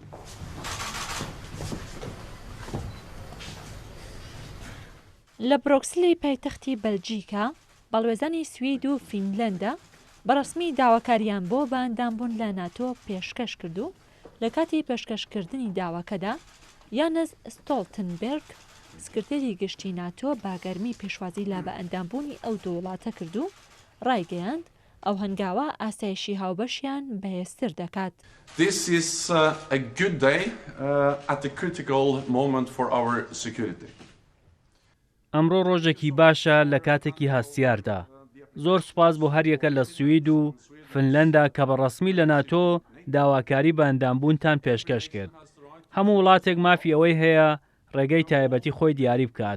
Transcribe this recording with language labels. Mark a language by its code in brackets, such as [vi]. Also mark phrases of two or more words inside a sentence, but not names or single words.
[ckb] لە برۆکسلی پایتەختی بەلجیکا، بەڵوێزانی سوید و فینلەندا بەڕەسمی داواکاریان بۆ بە ئەندامبوون لە ناتۆ پێشکەش کرد و لە کاتی پێشکەشکردنی داواکەدا یانز ستۆڵتنبێرگ سکرتێری گشتی ناتۆ باگەرمی پێشوازی لە بە ئەندامبوونی ئەو دوو وڵاتە کرد و ڕایگەیاند ئەو هەنگاوە ئاسایشی هاوبەشیان بەهێزتر دەکات. [en] This is a good day at a critical moment for our security. [ckb] ئەمڕۆ ڕۆژێکی باشە لە کاتێکی هەستیاردا. زۆر سوپاس بۆ هەر یەکە لە سوید و فنلەندا کە بەڕەسمی لە ناتۆ داواکاری بە ئەندامبوونتان پێشکەش کرد. هەموو وڵاتێک مافی ئەوەی هەیە ڕێگەی تایبەتی خۆی دیاری بکات.